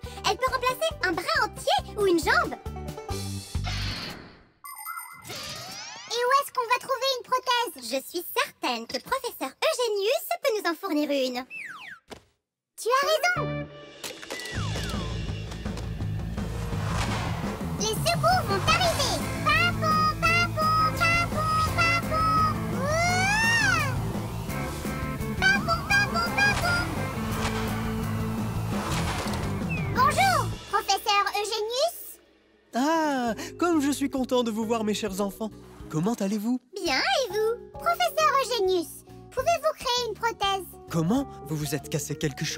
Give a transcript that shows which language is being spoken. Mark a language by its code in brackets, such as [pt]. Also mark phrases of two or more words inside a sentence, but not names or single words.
[fr] Elle peut remplacer un bras entier ou une jambe. Et où est-ce qu'on va trouver une prothèse? Je suis certaine que professeur Eugenius peut nous en fournir une. Tu as raison. Les secours vont arriver. Papon, papon, papon, papon. Ouah! Papon, papon, papon. Bonjour, professeur Eugenius. Ah, comme je suis content de vous voir, mes chers enfants. Comment allez-vous? Bien, et vous? Professeur Eugenius, pouvez-vous créer une prothèse? Comment? Vous vous êtes cassé quelque chose?